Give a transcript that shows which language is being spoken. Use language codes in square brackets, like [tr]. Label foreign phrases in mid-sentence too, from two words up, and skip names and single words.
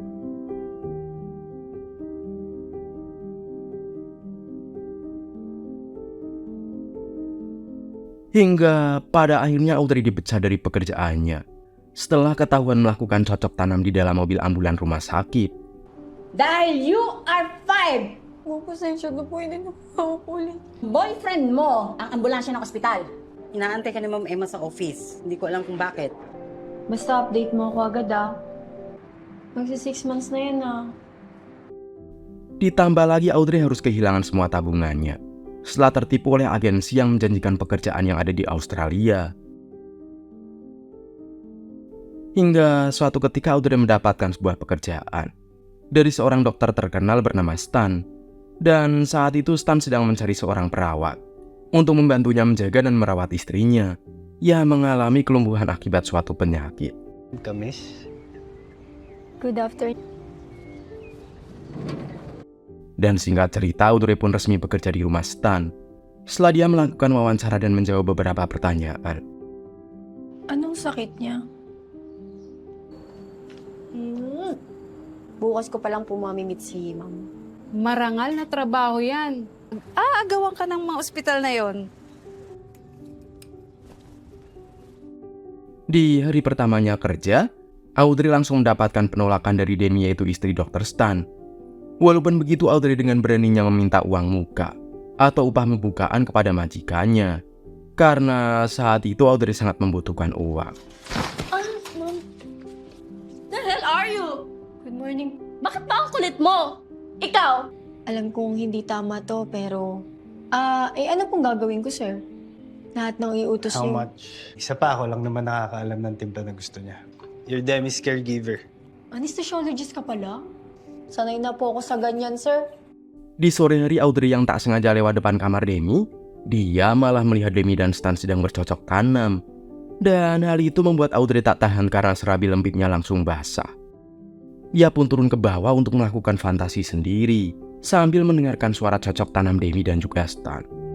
[id] Hingga pada akhirnya Audrey dipecat dari pekerjaannya setelah ketahuan melakukan cocok tanam di dalam mobil ambulan rumah sakit. [en] Dahil you are fired! [tl] Pasensya na po, hindi na po ako ulit. Boyfriend mo ang ambulansya ng ospital. Inaantay ka ni Ma'am Emma sa office. Hindi ko alam kung bakit. Basta update mo ako agad Magsi 6 months na yan [id] Ditambah lagi Audrey harus kehilangan semua tabungannya setelah tertipu oleh agensi yang menjanjikan pekerjaan yang ada di Australia. Hingga suatu ketika Audrey mendapatkan sebuah pekerjaan dari seorang dokter terkenal bernama Stan. Dan saat itu Stan sedang mencari seorang perawat untuk membantunya menjaga dan merawat istrinya yang mengalami kelumpuhan akibat suatu penyakit. Kamis? [en] Good afternoon. [id] Dan singkat cerita, Audrey pun resmi bekerja di rumah Stan setelah dia melakukan wawancara dan menjawab beberapa pertanyaan. [tl] Anong sakit niya? Bukas ko palang po mamimit si ma'am. Marangal na trabaho yan. Agawan ka ng mga ospital na yon. [id] Di hari pertamanya kerja, Audrey langsung mendapatkan penolakan dari Demi, yaitu istri Dr. Stan. Walaupun begitu, Audrey dengan beraninya meminta uang muka atau upah pembukaan kepada majikannya. Karena saat itu Audrey sangat membutuhkan uang. [tl] Ma'am. [en] The hell are you? Good morning. [tl] Bakit ba ang kulit mo? Ikaw? Alam kong hindi tama to, pero... ano pong gagawin ko, sir? Lahat ng iutos [en] How [tl] niyo. [en] much? [tl] Isa pa ako lang naman nakakaalam ng timpla na gusto niya. [en] Your Demi's caregiver. [tl] Anesthesiologist ka pala? Sanay na po ako sa ganyan, sir. [id] Di sore hari, Audrey yang tak sengaja lewat depan kamar Demi, dia malah melihat Demi dan Stan sedang bercocok tanam. Dan hal itu membuat Audrey tak tahan karena serabi lembutnya langsung basah. Ia pun turun ke bawah untuk melakukan fantasi sendiri sambil mendengarkan suara cocok tanam Demi dan juga Stan.